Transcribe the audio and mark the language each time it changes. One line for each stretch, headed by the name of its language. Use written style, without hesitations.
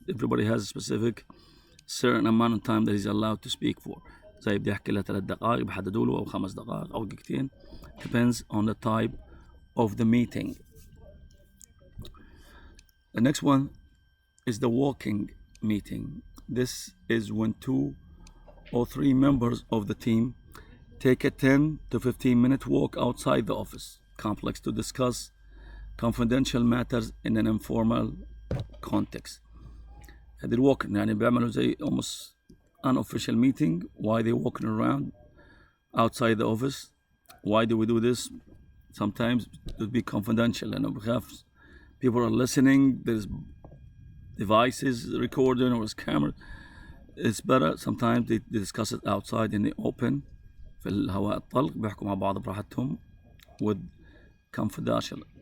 English: Everybody has a specific certain amount of time that he's allowed to speak for.
Arabic: زي بدي يحكي له 3 دقائق بحددوا له أو 5 دقائق أو دقيقتين.
English: Depends on the type of the meeting. The next one is the walking meeting. This is when 2 or 3 members of the team take a 10 to 15 minute walk outside the office complex to discuss confidential matters in an informal context.
Arabic: هذه الوك يعني بيعملوا زي
English: almost unofficial meeting. Why they walking around outside the office? Why do we do this? Sometimes it would be confidential and
Arabic: بخاف
English: people are listening. There's devices recording or camera. It's better sometimes they discuss it outside in the open
Arabic: في الهواء الطلق بيحكوا مع بعض براحتهم
English: with confidential.